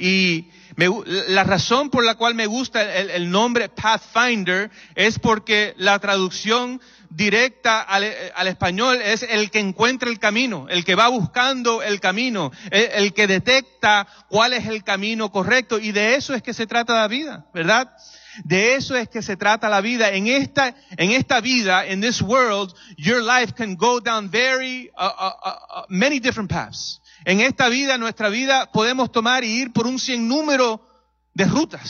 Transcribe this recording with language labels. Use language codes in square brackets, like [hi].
[es] Y la razón por la cual me gusta el nombre pathfinder es porque la traducción directa al español es el que encuentra el camino, el que va buscando el camino, el que detecta cuál es el camino correcto. Y de eso es que se trata la vida, ¿verdad? De eso es que se trata la vida. En esta vida, [en] in this world, your life can go down very many different paths. [es] En esta vida, nuestra vida, podemos tomar y ir por un sinnúmero de rutas.